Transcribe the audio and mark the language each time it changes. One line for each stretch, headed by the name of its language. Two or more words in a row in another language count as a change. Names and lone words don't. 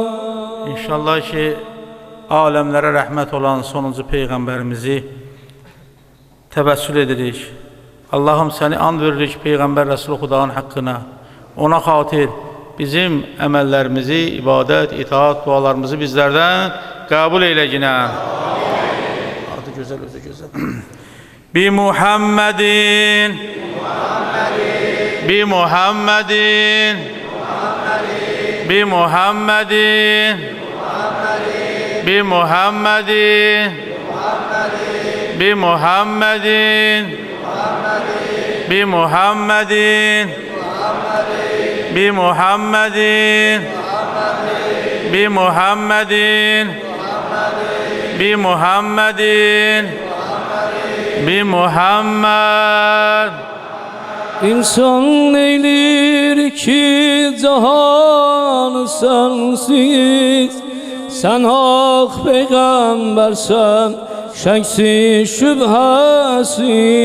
Azerbaijani: İnşallah ki, aləmlərə rəhmət olan sonuncu Peyğəmbərimizi təvəssül edirik. Allah'ım səni and veririk Peyğəmbər Rəsulü Xudanın haqqına. Ona xatir bizim əməllərimizi, ibadət, itaat, dualarımızı bizlərdən qəbul eylə yine. Adı gözəl, özü gözəl.
Arabic: بمحمد بمحمد بمحمد Bi Muhammedin بمحمد بمحمد بمحمد بمحمد بمحمد بمحمد بمحمد بمحمد بمحمد بمحمد.
Turkish: İnsan neylir ki cahanı sensiz, sen hak peygambersen şeksiz şüphesiz.